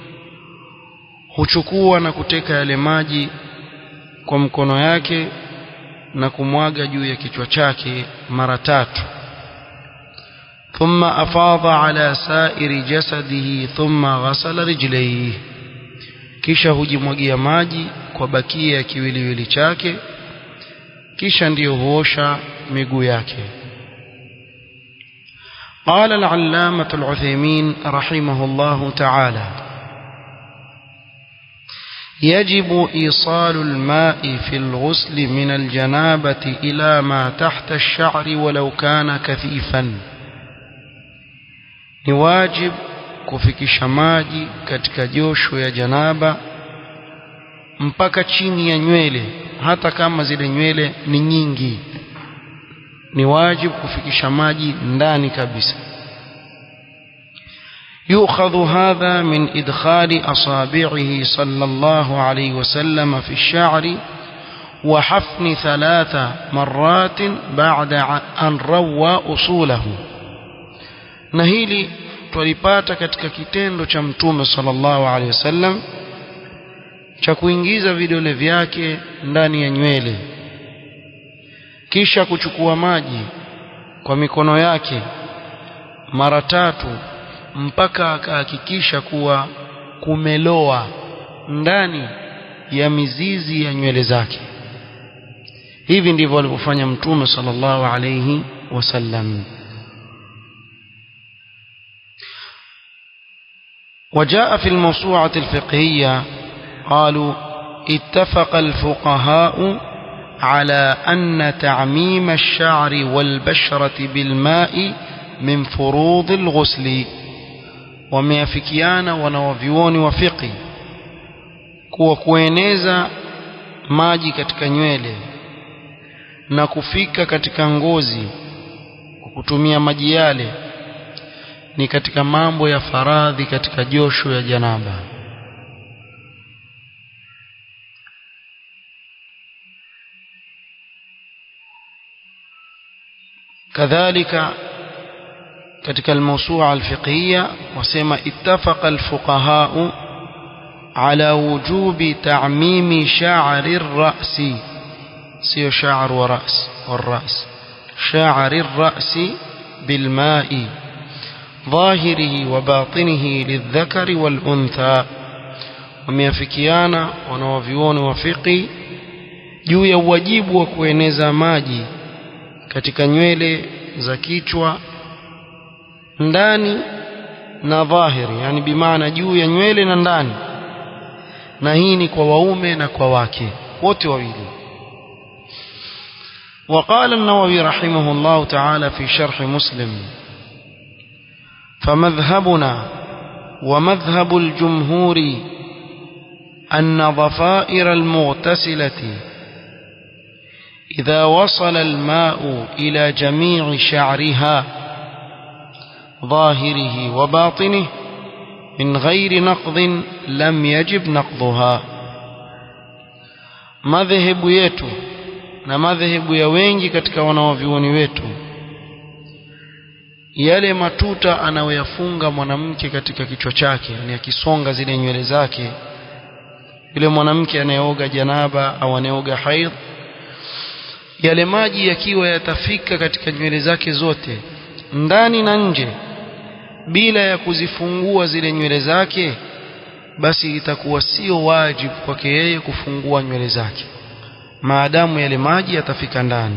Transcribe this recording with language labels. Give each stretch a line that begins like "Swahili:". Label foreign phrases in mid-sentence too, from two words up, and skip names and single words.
Swahili: Huchukua na kuteka yale maji kwa mkono yake na kumwaga juu ya kichwa chake mara 3.
Arabic: ثم أفاض على سائر جسده ثم غسل رجليه,
Swahili: kisha hujimwagia maji kwa bakia ya kiwiliwili chake, kisha ndiyo huosha miguu yake.
Arabic: قال العلامة العثيمين رحمه الله تعالى: يجب إيصال الماء في الغسل من الجنابة إلى ما تحت الشعر ولو كان كثيفا.
Swahili: ni wajib kufikisha maji katika josho ya janaba mpaka chini ya nywele, hata kama zile nywele ni nyingi. ni wajib kufikisha maji ndani kabisa.
Arabic: يؤخذ هذا من إدخال أصابعه صلى الله عليه وسلم في الشعر وحفن 3 مرات بعد أن روى أصوله.
Swahili: na hili tulipata katika kitendo cha Mtume
Arabic: صلى الله عليه وسلم
Swahili: cha kuingiza vidole vyake ndani ya nywele, kisha kuchukua maji kwa mikono yake mara 3 mpaka akahakikisha kuwa kumeloa ndani ya mizizi ya nywele zake. hivi ndivyo alivyofanya Mtume
Arabic: صلى الله عليه وسلم. وجاء في الموسوعة الفقهية قالوا: اتفق الفقهاء على أن تعميم الشعر والبشرة بالماء من فروض الغسل.
Swahili: wameafikiana wanawavyuoni wa fiqh kuwa kueneza maji katika nywele na kufika katika ngozi kwa kutumia maji yale ni katika mambo ya faradhi katika josho ya janaba. kadhalika katika
Arabic: الموسوعة الفقهية
Swahili: wasema ittafaqa
Arabic: الفقهاء على وجوب تعميم شعر الرأس, sio شعر ورأس والرأس، شعر الرأس بالماء ظاهره وباطنه للذكر والأنثى.
Swahili: wameafikiana wanawavyuoni wa fiqh juu ya wajibu wa kueneza maji katika nywele za kichwa ndani na dhahiri, yani bimaana juu ya nywele na ndani, na hii ni kwa waume na kwa wake wote wawili.
Arabic: وقال النووي رحمه الله تعالى في شرح مسلم: فمذهبنا ومذهب الجمهور أن ضفائر المغتسلة إذا وصل الماء إلى جميع شعرها ظاهره وباطنه من غير نقض لم يجب نقضها.
Swahili: madhehebu yetu na madhehebu ya wengi katika wanawavyuoni wetu, yale matuta anayoyafunga mwanamke katika kichwa chake, yani akisonga zile nywele zake, yule mwanamke anayeoga janaba au anayeoga haidh, yale maji yakiwa yatafika katika nywele zake zote ndani na nje bila ya kuzifungua zile nywele zake, basi itakuwa sio wajibu kwake yeye kufungua nywele zake maadamu yale maji yatafika ndani.